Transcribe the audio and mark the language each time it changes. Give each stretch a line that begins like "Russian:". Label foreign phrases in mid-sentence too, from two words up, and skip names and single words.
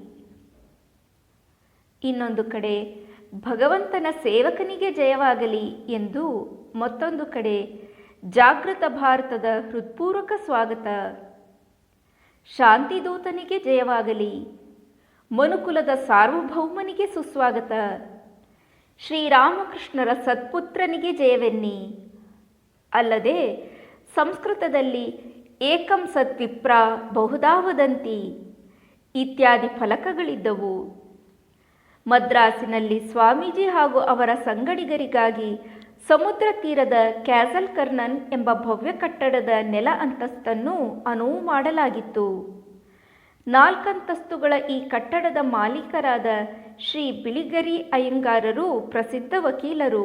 Kannada: ಇನ್ನೊಂದು ಕಡೆ ಭಗವಂತನ ಸೇವಕನಿಗೆ ಜಯವಾಗಲಿ ಎಂದು, ಮತ್ತೊಂದು ಕಡೆ ಜಾಗೃತ ಭಾರತದ ಹೃತ್ಪೂರ್ವಕ ಸ್ವಾಗತ, ಶಾಂತಿದೂತನಿಗೆ ಜಯವಾಗಲಿ, ಮನುಕುಲದ ಸಾರ್ವಭೌಮನಿಗೆ ಸುಸ್ವಾಗತ, ಶ್ರೀರಾಮಕೃಷ್ಣರ ಸತ್ಪುತ್ರನಿಗೆ ಜಯವೆನ್ನಿ. ಅಲ್ಲದೆ ಸಂಸ್ಕೃತದಲ್ಲಿ
Sanskrit: ಏಕಂ ಸತ್ವಿಪ್ರ ಬಹುಧಾ ವದಂತಿ
Kannada: ಇತ್ಯಾದಿ ಫಲಕಗಳಿದ್ದವು. ಮದ್ರಾಸಿನಲ್ಲಿ ಸ್ವಾಮೀಜಿ ಹಾಗೂ ಅವರ ಸಂಗಡಿಗರಿಗಾಗಿ ಸಮುದ್ರ ತೀರದ ಕ್ಯಾಸಲ್ ಕರ್ನನ್ ಎಂಬ ಭವ್ಯ ಕಟ್ಟಡದ ನೆಲ ಅಂತಸ್ತನ್ನು ಅನುವು ಮಾಡಲಾಗಿತ್ತು. 4 ಅಂತಸ್ತುಗಳ ಈ ಕಟ್ಟಡದ ಮಾಲೀಕರಾದ ಶ್ರೀ ಬಿಳಿಗರಿ ಅಯ್ಯಂಗಾರರು ಪ್ರಸಿದ್ಧ ವಕೀಲರು.